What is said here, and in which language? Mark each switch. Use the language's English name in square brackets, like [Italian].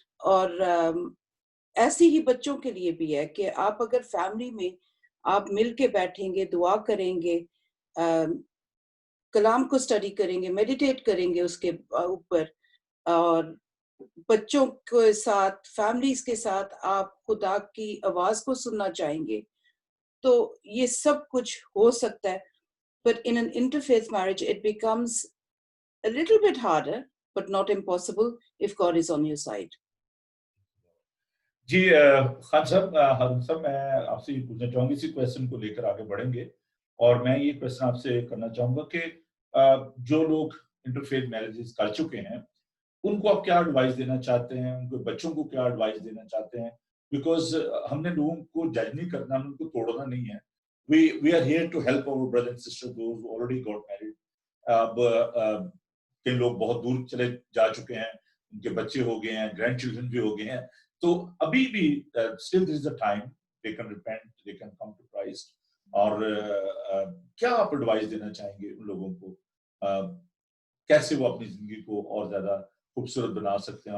[Hindi] और ऐसे ही बच्चों के लिए भी है कि आप अगर फैमिली में आप मिल के बैठेंगे, दुआ करेंगे, कलाम को स्टडी करेंगे, मेडिटेट करेंगे उसके ऊपर, और बच्चों के साथ, फैमिलीज के साथ आप खुदा की आवाज को सुनना चाहेंगे, तो ये सब कुछ हो सकता है. [English] But in an interfaith marriage, it becomes a little bit harder, but not impossible if God is on your side. [Hindi] जी खान साहब, हारून साहब, मैं आपसे ये पूछना चाहूंगी, इसी क्वेश्चन को लेकर आगे बढ़ेंगे. और मैं ये क्वेश्चन आपसे करना चाहूंगा कि जो लोग इंटरफेथ मैरिजेस कर चुके हैं उनको आप क्या एडवाइस देना चाहते हैं, उनके बच्चों को क्या एडवाइस देना चाहते हैं? बिकॉज हमने लोगों को जज नहीं करना, उनको तोड़ना नहीं है. [English] we are here to help our brothers and sisters, those who already got married. [Hindi] अब कई लोग बहुत दूर चले जा चुके हैं, उनके बच्चे हो गए हैं, ग्रैंड चिल्ड्रन भी हो गए हैं, तो अभी भी [English] still there is a time they can repent, they can come to Christ. [Hindi] और क्या आप एडवाइस देना चाहेंगे उन लोगों को, कैसे वो अपनी जिंदगी को और ज्यादा खूबसूरत बना सकते हैं?